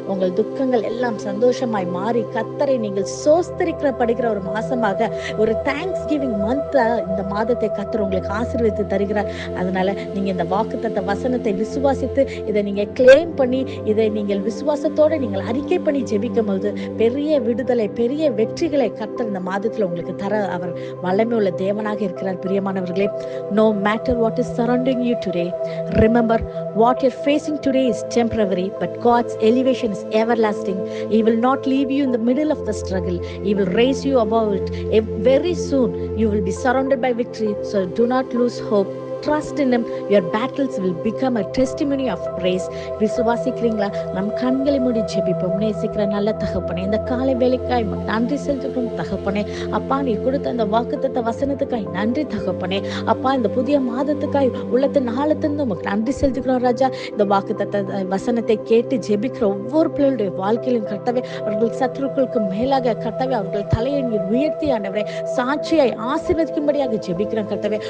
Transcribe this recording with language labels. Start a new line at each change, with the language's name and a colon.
Tamil: உங்கள் துக்கங்கள் எல்லாம் சந்தோஷமாய் மாறி கர்த்தரை நீங்கள் சோஸ்தரிக்கப்படுகிற ஒரு மாசமாக, ஒரு தேங்க்ஸ் கிவிங் மந்த் இந்த மாதத்தை கர்த்தர் உங்களுக்கு ஆசீர்வதித்து தருகிறார். அதனால நீங்க இந்த வாக்குத்தத்த வசனத்தை விசுவாசித்து இதை நீங்க கிளைம் பண்ணி இதை நீங்கள் விசுவாசத்தோட நீங்கள் அறிக்கை பண்ணி ஜெபிக்கும் போது பெரிய விடுதலை, பெரிய வெற்றிகளை கர்த்தர் இந்த மாதத்துல உங்களுக்கு தர அவர் வல்லமையுள்ள தேவனாக இருக்கிறார். பிரியமானவர்களே,
English: no matter what is surrounding you today, remember what you're facing today is temporary, but God's elevation is everlasting. He will not leave you in the middle of the struggle. He will raise you above it. Very soon you will be surrounded by victory, so do not lose hope. Trust in him. Your battles will become a testimony of praise.
Tamil: விசுவாசிக்கிறீங்களா? நம் கண்களை மூடி ஜெபிப்போம். நேசிக்கிற நல்ல தகப்பனே, இந்த காலை வேலைக்காய் நன்றி செலுத்துகிறோம் தகப்பனே. அப்பா, நீ கொடுத்த அந்த வாக்குத்தத்த வசனத்துக்காய் நன்றி தகப்பனே. அப்பா, இந்த புதிய மாதத்துக்காய் உள்ளத்தின் ஆழத்திலிருந்து உமக்கு நன்றி செலுத்துகிறோம் ராஜா. இந்த வாக்குத்தத்த வசனத்தை கேட்டு ஜெபிக்கிற ஒவ்வொரு பிள்ளைகளுடைய வாழ்க்கையிலும் கர்த்தாவே, அவர்கள் சத்துருக்களுக்கு மேலாக கர்த்தாவே அவர்கள் தலையை நீர் உயர்த்தி ஆண்டவரே சாட்சியாய் ஆசீர்வதிக்கும்படியாக ஜெபிக்கிறோம் கர்த்தாவே.